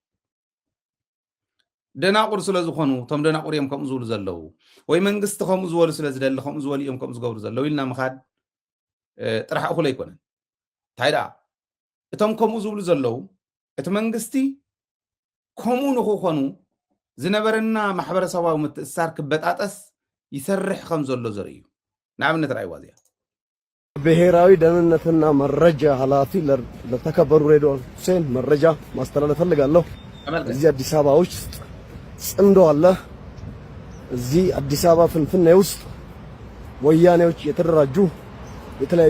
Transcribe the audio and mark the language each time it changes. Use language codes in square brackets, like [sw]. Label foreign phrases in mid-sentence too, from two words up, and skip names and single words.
[ti] ደናቁር ስለ ዝኾኑ ቶም ደናቁር እዮም ከምኡ ዝብሉ ዘለዉ ወይ መንግስቲ ከምኡ ዝበሉ ስለ ዝደሊ ከምኡ ዝበሉ እዮም ከምኡ ዝገብሩ ዘለዉ ኢልና ምኻድ ጥራሕ እኹል ኣይኮነን እንታይ ደኣ እቶም ከምኡ ዝብሉ ዘለዉ እቲ መንግስቲ ከምኡ ንክኾኑ ዝነበረና ማሕበረሰባዊ ምትእስሳር ክበጣጠስ ይሰርሕ ከም ዘሎ ዘርኢ እዩ ንኣብነት ራእይዋ እዚኣ [am] ብሔራዊ ደህንነትና መረጃ ኃላፊ ለተከበሩ ሬድዋን ሁሴን መረጃ ማስተላለፍ ፈልጋለሁ። እዚህ አዲስ አበባ ውስጥ ጽምዶ አለ። እዚህ አዲስ አበባ ፍንፍኔ ውስጥ ወያኔዎች የተደራጁ የተለያዩ